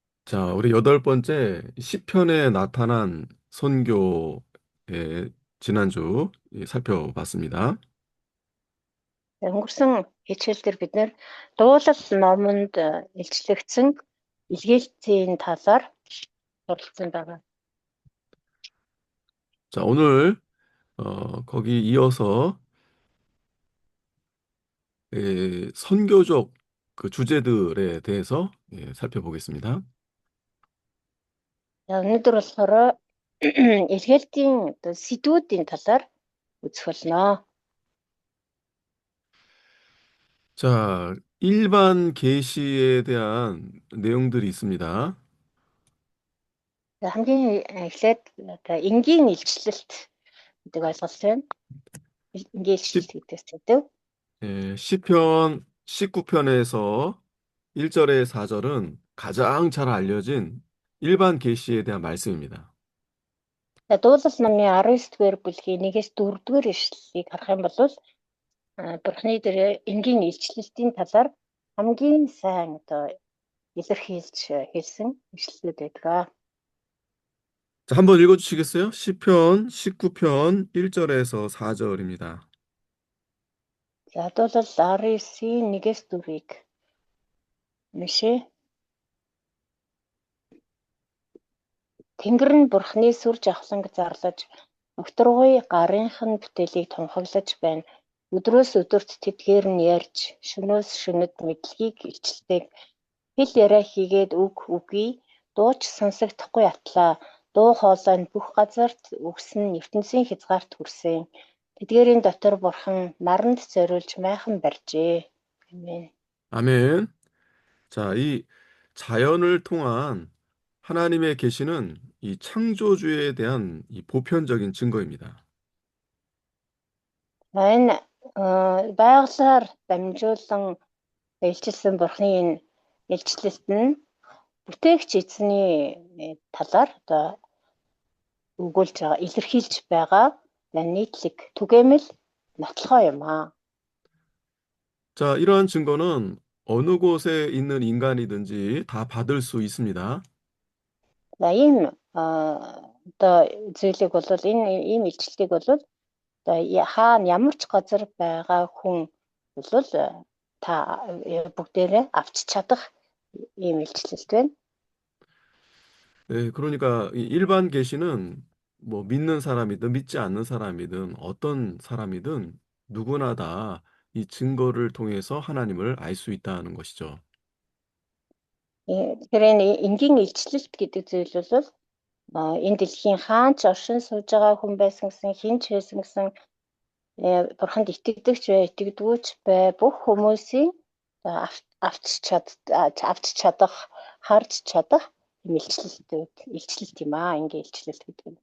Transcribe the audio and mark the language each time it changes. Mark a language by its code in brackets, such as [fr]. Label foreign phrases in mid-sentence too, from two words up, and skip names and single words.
[ko] 자, 우리 여덟 번째 시편에 나타난 선교의 지난주 살펴봤습니다. [mn] Өнгөрсөн хичээлдэр бид нэр дуулал номонд илчлэгдсэн илгээлтийн талаар суралцсан байгаа. [ko] 자, 오늘 거기 이어서 선교적 그 주제들에 대해서 살펴보겠습니다. [mn] За, өнөөдөр болохоор илгээлтийн сэдвүүдийн талаар үзэх болно. [ko] 자, 일반 계시에 대한 내용들이 있습니다. [mn] За, хамгийн эхлээд энгийн илчлэлт гэдэг ойлголт байна. Энгийн илчлэлт гэдэг сэдв. [ko] 시편 19편에서 1절에 4절은 가장 잘 알려진 일반 계시에 대한 말씀입니다. [mn] За, дуулал номын 19-р бүлгийн 1-ээс 4-р ишлэлийг харах юм бол Бурхны дээр энгийн илчлэлтийн талаар хамгийн сайн илэрхийлж хэлсэн ишлэлүүд байдаг. [ko] 자, 한번 읽어주시겠어요? 시편 19편 1절에서 4절입니다. [mn] За, дуулал 19-ийн 1-ээс 4-ийг уншъя. Тэнгэр нь Бурхны сүр жавхланг зарлаж, өгтөргүй гарынхан бүтээлийг тунхаглаж байна. Өдрөөс өдөрт тэдгээр нь ярьж, шөнөөс шөнөд мэдлэгийг илчилдэг. Хэл яриа хийгээд үгүй, дууч сонсогдохгүй атлаа. Дуу хоолой нь бүх газарт өгсөн ертөнцийн хязгаарт хүрсэн. Тэдгээрийн дотор Бурхан наранд зориулж майхан барьжээ. [ko] 아멘. 아멘. 자, 이 자연을 통한 하나님의 계시는 이 창조주에 대한 이 보편적인 증거입니다. [mn] Энэ байгалаар дамжуулан илчилсэн Бурхны энэ илчлэлт нь бүтээгч эзний талаар өгүүлж байгаа, илэрхийлж байгаа нийтлэг түгээмэл нотлохоо юм аа. [ko] 자, 이러한 증거는 어느 곳에 있는 인간이든지 다 받을 수 있습니다. [mn] За, ийм зүйлийг бол ийм илчлэлийг бол хаана ямар ч газар байгаа хүн бол та бүгдээрээ авч чадах ийм илчлэлт байна. [ko] 네, 그러니까 이 일반 계시는 뭐 믿는 사람이든 믿지 않는 사람이든 어떤 사람이든 누구나 다 이 증거를 통해서 하나님을 알 수 있다는 것이죠. [mn] Тэгэхээр энэ энгийн илчлэлт гэдэг зүйл бол энэ дэлхийн хаан ч оршин сууж байгаа хүн байсан гэсэн, хэн ч байсан гэсэн, Бурханд итгэдэгч бай, итгэдэггүйч бай, бүх хүмүүсийн авч чадах, харж чадах илчлэлт юм аа, энгийн илчлэлт гэдэг нь.